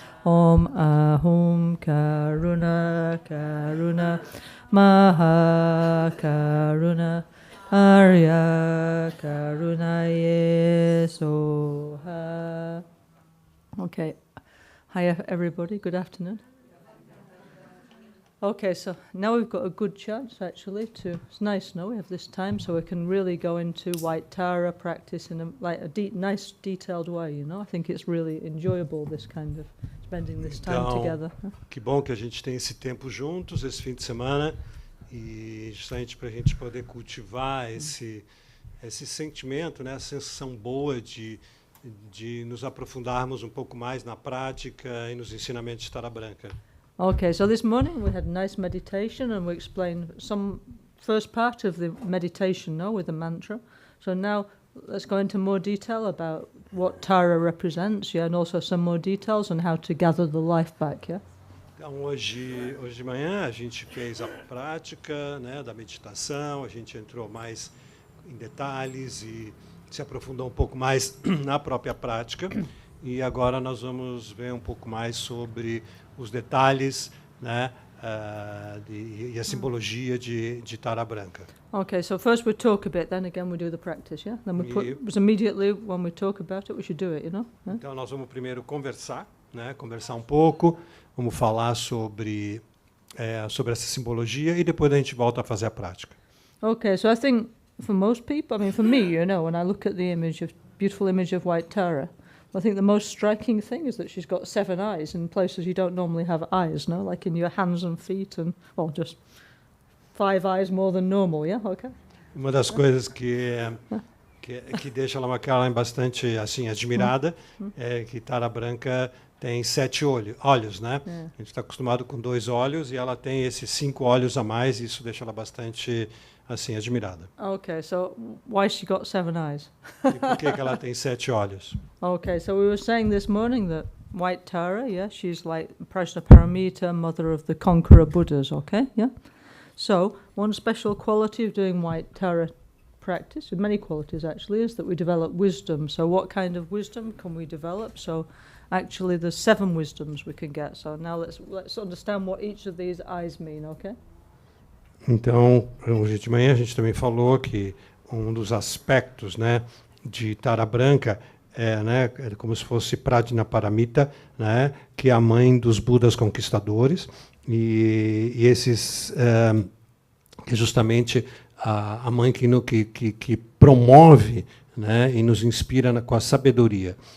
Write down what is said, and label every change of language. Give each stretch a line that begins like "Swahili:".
Sanskrit: Om Ahum Karuna, Karuna, Maha Karuna, Arya Karunaye Soha.
English: Okay. Hi, everybody. Good afternoon. Okay, so now we've got a good chance, actually, to... It's nice, no? We have this time, so we can really go into White Tara practice in a nice, detailed way, you know? I think it's really enjoyable, this kind of... spending this time together.
Portuguese: Que bom que a gente tem esse tempo juntos, esse fim de semana, e justamente para a gente poder cultivar esse sentimento, né, essa sensação boa de nos aprofundarmos um pouco mais na prática e nos ensinamentos de Tara Branca.
English: Okay, so this morning we had a nice meditation and we explained some first part of the meditation, no, with the mantra. So now let's go into more detail about what Tara represents, yeah, and also some more details on how to gather the life back, yeah?
Portuguese: Então, hoje de manhã a gente fez a prática, né, da meditação, a gente entrou mais em detalhes e se aprofundou um pouco mais na própria prática. E agora nós vamos ver um pouco mais sobre os detalhes, né, e a simbologia de Tara branca.
English: Okay, so first we talk a bit, then again we do the practice, yeah? Then we put, because immediately when we talk about it, we should do it, you know? Yeah?
Portuguese: Então nós vamos primeiro conversar, né? Conversar um pouco, vamos falar sobre essa simbologia e depois a gente volta a fazer a prática.
English: Okay, so I think for most people, I mean for me, you know, when I look at the beautiful image of White Tara, I think the most striking thing is that she's got 7 eyes in places you don't normally have eyes, no? Like in your hands and feet and, well, just 5 eyes more than normal, yeah? Okay.
Portuguese: Uma das coisas que deixa a Lama bastante assim admirada é que Tara branca tem 7 olhos, né?
English: Yeah.
Portuguese: A gente está acostumado com 2 olhos e ela tem esses 5 olhos a mais e isso deixa ela bastante assim admirada.
English: Okay, so why she got 7 eyes?
Portuguese: E por que ela tem 7 olhos?
English: Okay, so we were saying this morning that White Tara, yeah, she's like Prajnaparamita, mother of the conqueror Buddhas, okay, yeah? So one special quality of doing White Tara practice, with many qualities actually, is that we develop wisdom. So what kind of wisdom can we develop? So actually there's 7 wisdoms we can get. So now let's understand what each of these eyes mean, okay?
Portuguese: Então, hoje de manhã a gente também falou que um dos aspectos, né, de Tara branca é como se fosse Prajnaparamita, né, que é a mãe dos Budas conquistadores, e esses é justamente a mãe que promove, né, e nos inspira com a sabedoria.